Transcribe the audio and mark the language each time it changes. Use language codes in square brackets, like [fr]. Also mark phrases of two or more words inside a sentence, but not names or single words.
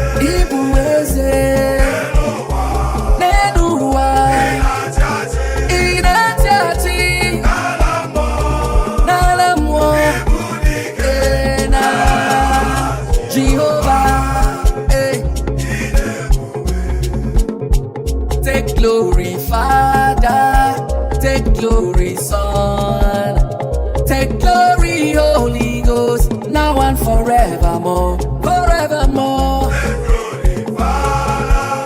[ig] Ị bụ eze. N'elu ụwa. Ị na-achị achị. N'ala mmụọ. Ee, na Jehova. Ee. [en] Take glory, Father. Take glory, Son. Take glory, Holy Ghost, now and forevermore. Forevermore. Take glory, Father.